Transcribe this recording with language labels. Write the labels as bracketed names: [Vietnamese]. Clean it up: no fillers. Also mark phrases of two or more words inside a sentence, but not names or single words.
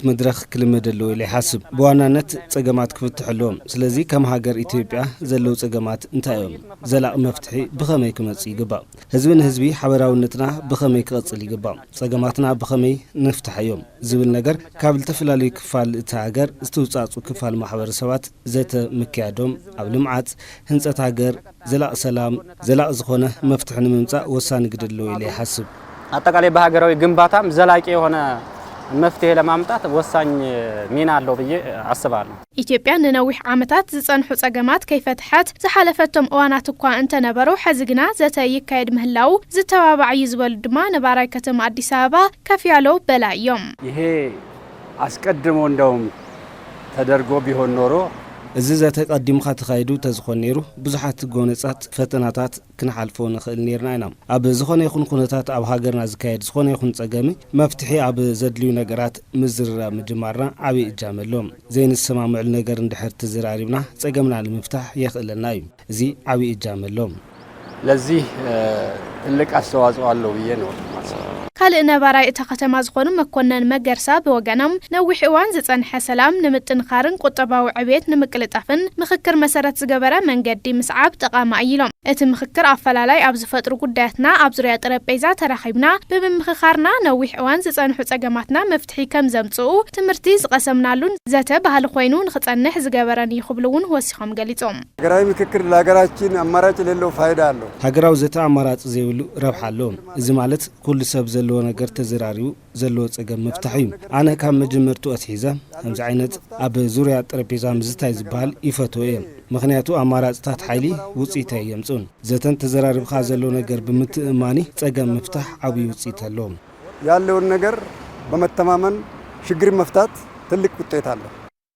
[Tigrinya] መድረክ ክልመደለው ኢለ ይሓስብ በዋናነት ጸገማት ክፍትሕሎም ስለዚ ከም ሃገር ኢትዮጵያ ዘለው ጸገማት እንታዮም ዘላቕ መፍትሒ ብኸመይ ክመጽ ይግባእ ህዝብን ህዝቢ ሓበራውነትና ብኸመይ ክቐጽል ይግባእ ጸገማትና ብኸመይ ንፍታሕዮም ዝብል ነገር ካብ ዝተፈላለዩ ክፋል እቲ ሃገር ዝተውጻጹ ክፋል ማሕበረሰባት ዘተ ምክያዶም ኣብ ልምዓት ህንጸት ሃገር ዘላቕ ሰላም ዘላቕ ዝኾነ መፍትሒ ንምምጻእ ወሳኒ ግደለው ኢለ ይሓስብ [Amharic] አጠቃላይ በሀገራዊ ግንባታም ዘላቂ የሆነ መፍትሄ ለማምጣት ወሳኝ ሚና አለው ብዬ አስባለሁ። [Tigrinya] ኢትዮጵያ ንነዊሕ ዓመታት ዝጸንሑ ጸገማት ከይፈትሐት ዝሓለፈቶም እዋናት እኳ እንተነበሩ ሕዝግና ዘተ ይካየድ ምህላው ዝተባባዕ ይዝበሉ ድማ ነባራይ ከተማ አዲስ አበባ [Amharic] ከፍ ያለው [Tigrinya] በላዮም [Amharic] ይሄ አስቀድሞ እንደውም ተደርጎ ቢሆን ኖሮ [Tigrinya] እዚ ዘተቀዲምካ ተኻይዱ ተዝኾን ነይሩ ብዙሓት ጎነጻት ፈተናታት ክንሓልፎ ንኽእል ነርና ኢና ኣብ ዝኾነ ይኹን ኩነታት ኣብ ሃገርና ዝካየድ ዝኾነ ይኹን ጸገሚ መፍትሒ ኣብ ዘድልዩ ነገራት ምዝርራብ ምጅማርና ዓብይ እጃም ኣለዎም ዘይንሰማምዕሉ ነገር እንድሕር ተዘራሪብና ጸገምና ንምፍታሕ የኽእለና እዩ እዚ ዓብይ እጃም ኣለዎም [Amharic] ለዚህ ትልቅ አስተዋጽኦ አለው ብዬ ነው [Tigrinya] ካልእ ነባራይ እታ ከተማ ዝኾኑ መኮነን መገርሳ ብወገኖም ነዊሕ እዋን ዝጸንሐ ሰላም ንምጥንኻርን ቁጠባዊ ዕብየት ንምቅልጣፍን ምክክር መሰረት ዝገበረ መንገዲ ምስዓብ ጠቃሚ ኢሎም እቲ ምክክር ኣፈላላይ ኣብ ዝፈጥሩ ጉዳያትና ኣብ ዙርያ ጠረጴዛ ተራኺብና ብምምኽኻርና ነዊሕ እዋን ዝጸንሑ ጸገማትና መፍትሒ ከም ዘምጽኡ ትምህርቲ ዝቀሰምናሉን ዘተ ባህሊ ኮይኑ ንኽጸንሕ ዝገበረን ይኽብሉውን ወሲኾም ገሊጾም [Amharic] ሃገራዊ ምክክር ለሀገራችን አማራጭ የሌለው ፋይዳ አለው [Tigrinya] ሃገራዊ ዘተ አማራጭ ዘይብሉ ረብሓ ኣለዎ እዚ ማለት ኩሉ ሰብ ዘሎ ነገር ተዘራሪው ዘሎ ጸገም መፍትሒ እዩ ኣነ ካብ መጀመርቱ ኣትሒዘ ከምዚ ዓይነት ኣብ ዙርያ ጠረጴዛ ምዝታይ ዝበሃል ይፈትዎ እየ ምክንያቱ ኣማራጭታት ሓይሊ ውጽኢት የምጽኡን ዘተን ተዘራሪብካ ዘሎ ነገር ብምትእማኒ ጸገም መፍታሕ ዓብይ ውጽኢት ኣለዎ [Amharic] ያለውን ነገር በመተማመን ችግር መፍታት ትልቅ ውጤት አለው